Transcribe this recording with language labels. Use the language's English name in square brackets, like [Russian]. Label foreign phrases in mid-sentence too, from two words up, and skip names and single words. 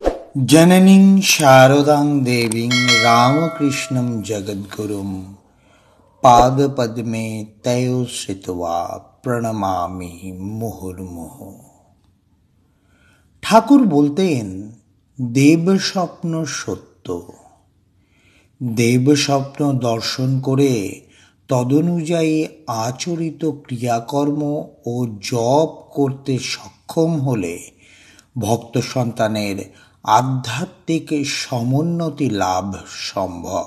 [Sanskrit] जननीं शारदां देवीं रामकृष्णं जगद्गुरुं पादपद्मे तयो श्रित्वा প্রণমামি মুহুর্মুহু। [Bangla] ঠাকুর বলতেন, দেব স্বপ্ন সত্য। দেব স্বপ্ন দর্শন করে তদনুযায়ী আচরিত ক্রিয়াকর্ম ও জপ করতে সক্ষম হলে ভক্ত সন্তানের আধ্যাত্মিক সমুন্নতি লাভ সম্ভব।